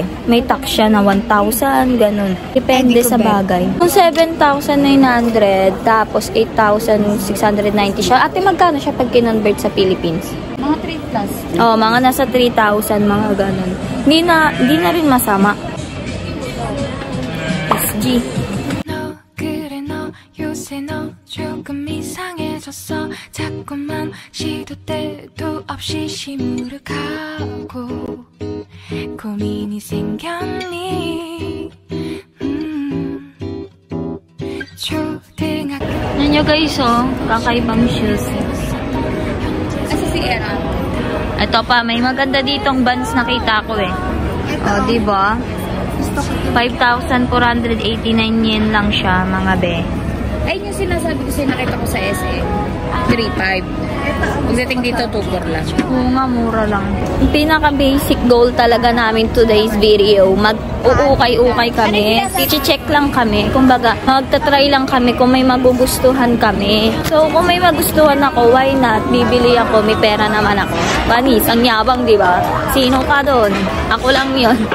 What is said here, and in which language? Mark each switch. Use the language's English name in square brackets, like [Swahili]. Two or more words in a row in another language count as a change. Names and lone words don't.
[Filipino] May tax siya na 1,000 ganun. Depende sa bagay. Kung 7,900 tapos 8,690 siya. Ate, magkano siya pag kinonvert sa Philippines? Mga 3 plus. Oh, mga nasa 3,000 mga ganun. Hindi na rin masama. SG. [Korean] 요새 너 조금 이상해졌어 자꾸만 시도 때도 없이 시무룩하고 고민이 생겼니 초등학교 [Filipino] Yan nyo guys, oh. Kakaibang shoes. Asa si Era? Ito pa, may maganda ditong bands nakita ko eh. Ito. Oh, diba? 5,489 yen lang siya, mga be. Ayun yung sinasabi ko sa'yo, nakita ko sa SM. 3.5. Pagdating dito, 2.4 lang. Oo nga, mura lang. Yung pinaka-basic goal talaga namin [English] today's video, [Filipino] mag-uukay-ukay kami. I-check lang kami. Kumbaga, magta-try lang kami kung may magugustuhan kami. So, kung may magustuhan ako, [English] why not? [Filipino] Bibili ako, may pera naman ako. Panis, ang yabang, di ba? Sino ka doon? Ako lang yun.